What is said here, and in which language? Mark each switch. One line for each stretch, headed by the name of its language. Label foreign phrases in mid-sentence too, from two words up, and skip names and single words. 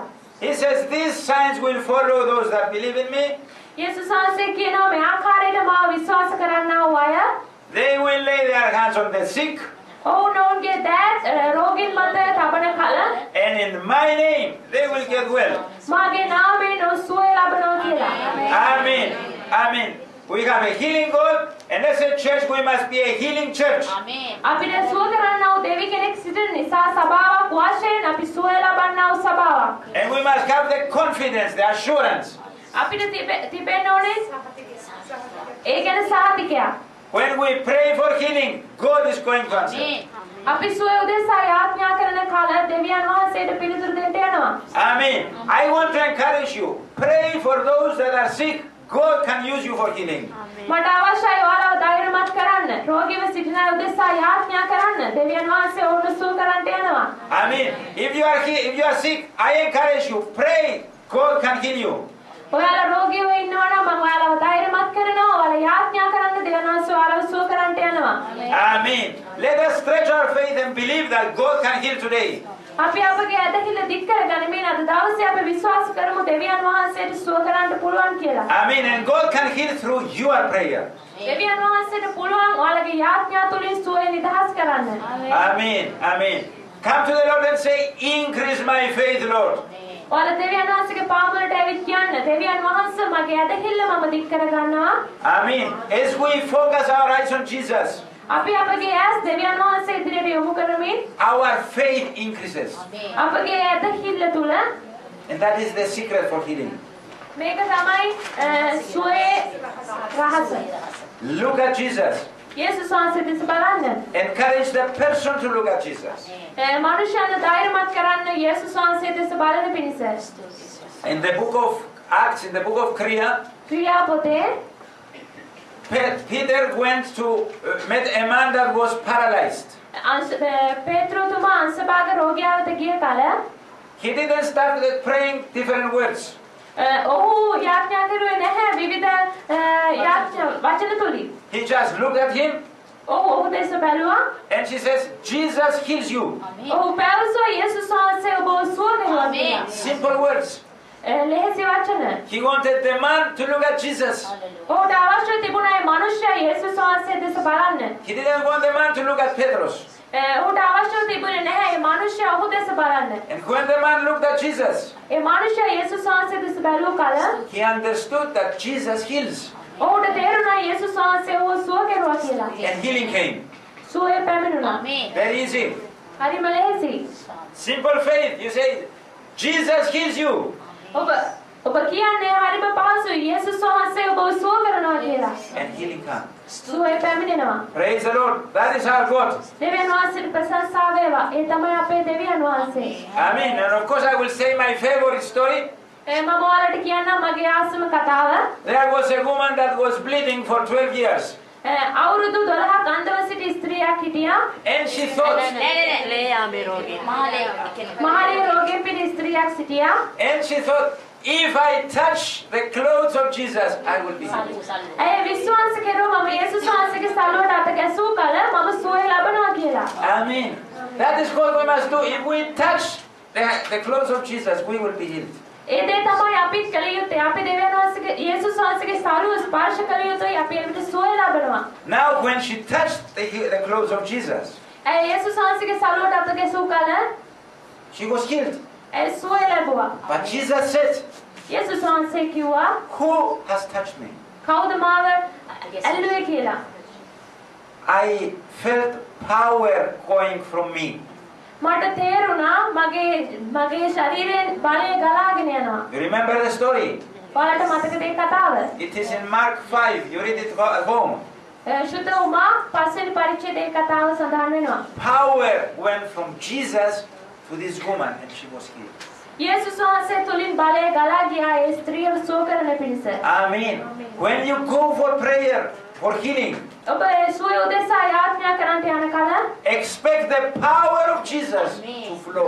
English: He says, these signs will follow those that believe in me.
Sinhala: යේසුස් වහන්සේ කියනවා මේ ආකාරයට මාව විශ්වාස කරන්නව අය
English: They will lay their hands on the sick.
Sinhala: ඔවුන්ගේ දෑත් රෝගීන් මත තබන කල
English: And in my name, they will get well.
Sinhala: මාගේ නාමයෙන් ඔවුන් සුවය ලබනවා කියලා.
English: Amen. Amen. We have a healing God, and as a church, we must be a healing church.
Sinhala: අපිට සුව කරන්නව දෙවි කෙනෙක් සිටින නිසා සභාවක් වශයෙන් අපි සුවය ලබන්නව සභාවක්.
English: And we must have the confidence, the assurance.
Sinhala: අපිට තිබෙන්න ඕනේ ඒ ගැන සාතිකයක්.
English: When we pray for healing, God is going to answer.
Sinhala: අපි සුවය උදෙසා යාඥා කරන කල දෙවියන් වහන්සේට පිළිතුරු දෙන්න යනවා.
English: Amen. I want to encourage you. Pray for those that are sick. God can use you for healing.
Sinhala: මට අවශ්‍යයි ඔයාලව ධෛර්යමත් කරන්න. රෝගීව සිටින අය උදෙසා යාඥා කරන්න. දෙවියන් වහන්සේ ඔවුන් සුව කරන්න යනවා.
English: Amen. If you are sick, I encourage you. Pray. God can heal you.
Sinhala: ඔයාලා රෝගීව ඉන්නවා නම් මම ඔයාලව ධෛර්යමත් කරනවා. ඔයාලා යාඥා කරන්න දෙවියන් වහන්සේ ඔයාලව සුව කරන්න යනවා.
English: Amen. Let us stretch our faith and believe that God can heal today.
Sinhala: අපි අපගේ ඇදහිල්ල දික් කරගනිමින් අද දවසේ අපි විශ්වාස කරමු දෙවියන් වහන්සේට සුව කරන්න පුළුවන් කියලා.
English: Amen. And God can heal through your prayer.
Sinhala: දෙවියන් වහන්සේට පුළුවන් ඔයාලගේ යාඥා තුලින් සුවය නිදහස් කරන්න.
English: Amen. Amen. Come to the Lord and say, increase my faith, Lord.
Sinhala: ඔයාලා දෙවියන් වහන්සේගේ පාමුලට ඇවිත් කියන්න දෙවියන් වහන්සේ මගේ ඇදහිල්ල මම දික් කරගන්නවා.
English: Amen. As we focus our eyes on Jesus,
Sinhala: අපි අපගේ ඇස් දෙවියන් වහන්සේ ඉදිරියට යොමු කරමින්
English: our faith increases.
Sinhala: අපගේ ඇදහිල්ල තුල
English: And that is the secret for healing.
Sinhala: මේක තමයි සුවයේ රහස.
English: Look at Jesus.
Sinhala: යේසුස් වහන්සේ දෙස බලන්න.
English: Encourage the person to look at Jesus.
Sinhala: මනුෂ්‍යයන් ධෛර්යමත් කරන්න යේසුස් වහන්සේ දෙස බලන පිණිස.
English: In the book of Acts, in the book of
Sinhala: ක්‍රියා පොතේ
English: Peter went to met a man that was paralyzed.
Sinhala: පේත්‍රෝතුමා අංශභාග රෝගියා වෙත ගිය කල
English: He didn't start with praying different words.
Sinhala: ඔහු යාඥා කරුවේ නැහැ විවිධ යාඥා වචන තුලින්.
English: He just looked at him
Sinhala: ඔහු දෙස බැලුවා.
English: and she says, Jesus heals you.
Sinhala: ඔහු පැවසුවා යේසුස් වහන්සේ ඔබව සුව කරනවා කියලා.
English: Simple words.
Sinhala: ලෙහෙසි වචන.
English: He wanted the man to look at Jesus.
Sinhala: ඔහුට අවශ්‍ය තිබුණා ඒ මනුෂ්‍යයා යේසුස් වහන්සේ දෙස බලන්න.
English: He didn't want the man to look at Petros.
Sinhala: ඔහුට අවශ්‍ය තිබුණේ නැහැ ඒ මනුෂ්‍යයා ඔහු දෙස බලන්න.
English: And when the man looked at Jesus,
Sinhala: ඒ මනුෂ්‍යයා යේසුස් වහන්සේ දෙස බැලුව කල
English: he understood that Jesus heals.
Sinhala: ඔහුට තේරුණා යේසුස් වහන්සේ ඔහුව සුව කෙරුවා කියලා.
English: And healing came.
Sinhala: සුවය පැමිණුණා.
English: Very easy.
Sinhala: හරිම ලෙහෙසි.
English: Simple faith. You say, Jesus heals you.
Sinhala: ඔබ කියන්නේ හරිම පහසුයි යේසුස් වහන්සේ ඔබව සුව කරනවා කියලා.
English: And healing comes.
Sinhala: සුවය පැමිණෙනවා.
English: Praise the Lord. That is our God.
Sinhala: දෙවියන් වහන්සේට ප්‍රශංසා වේවා. ඒ තමයි අපේ දෙවියන් වහන්සේ.
English: Amen. And of course I will say my favorite story.
Sinhala: මම ඔයාලට කියන්නම් මගේ ආසම කතාව.
English: There was a woman that was bleeding for 12 years.
Sinhala: අවුරුදු 12ක් අන්ධව සිටි ස්ත්‍රියක් හිටියා.
English: And she thought,
Sinhala: මහලේ රෝගයෙන් පිරි ස්ත්‍රියක් සිටියා.
English: and she thought, if I touch the clothes of Jesus, I will be healed.
Sinhala: ඇය විශ්වාස කරුවා මම යේසුස් වහන්සේගේ සලුවට අත ගැසූ කල මම සුවය ලබනවා කියලා.
English: Amen. That is what we must do. If we touch the clothes of Jesus, we will be healed.
Sinhala: ඒ දේ තමයි අපි කළ යුත්තේ. අපි දෙවියන් වහන්සේගේ යේසුස් වහන්සේගේ සරුව ස්පර්ශ කළ යුතුයි. අපි එවිට සුවය ලබනවා.
English: Now when she touched the clothes of Jesus,
Sinhala: ඒ යේසුස් වහන්සේගේ සරුවට අත ගැසූ කල
English: she was healed.
Sinhala: ඒ සුවය ලැබුවා.
English: But Jesus said,
Sinhala: යේසුස් වහන්සේ කිව්වා
English: who has touched me?
Sinhala: කවුද මාව ඇල්ලුවේ කියලා.
English: I felt power going from me.
Sinhala: මට තේරුණා මගේ ශරීරයෙන් බලය ගලාගෙන යනවා.
English: You remember the story?
Sinhala: ඔයාලට මතකද ඒ කතාව?
English: It is in Mark 5. You read it at home.
Sinhala: සුද්ධ උමා පස්වෙනි පරිච්ඡේදයේ කතාව සඳහන් වෙනවා.
English: Power went from Jesus to this woman and she was healed.
Sinhala: යේසුස් වහන්සේ තුලින් බලය ගලා ගියා ඒ ස්ත්‍රියව සුව කරන පිණිස.
English: Amen. When you go for prayer, for healing,
Sinhala: ඔබ ඒ සුවය උදෙසා යාඥා කරන්නට යන කල
English: expect the power of Jesus to flow.